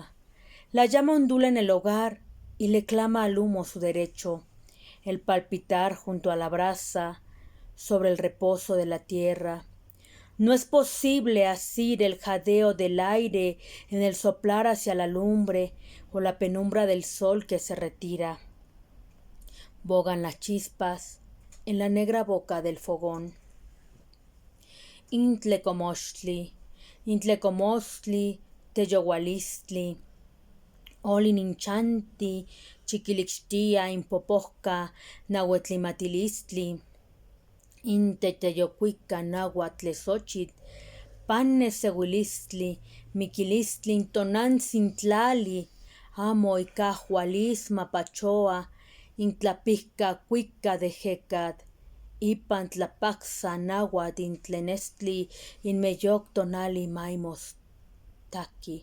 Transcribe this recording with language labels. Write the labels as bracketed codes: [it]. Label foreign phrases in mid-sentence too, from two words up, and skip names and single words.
[es] La llama ondula en el hogar y le clama al humo su derecho, el palpitar junto a la brasa, sobre el reposo de la tierra. No es posible asir el jadeo del aire en el soplar hacia la lumbre o la penumbra del sol que se retira. Bogan las chispas en la negra boca del fogón. [nah] Intlecomochtli, intlecomochtli, teyohualistli, olin inchanti, chiquilixtia, impoposca, nahuetlimatilistli, inteteyocuica, nahuatlesochit, pannesehuilistli, miquilistli, intonancintlali, amo icahualis mapachoa, intlapihca cuica de jecat, ipan tlapaxa nahuat intlenestli, inmeyoc tonali maimos taki.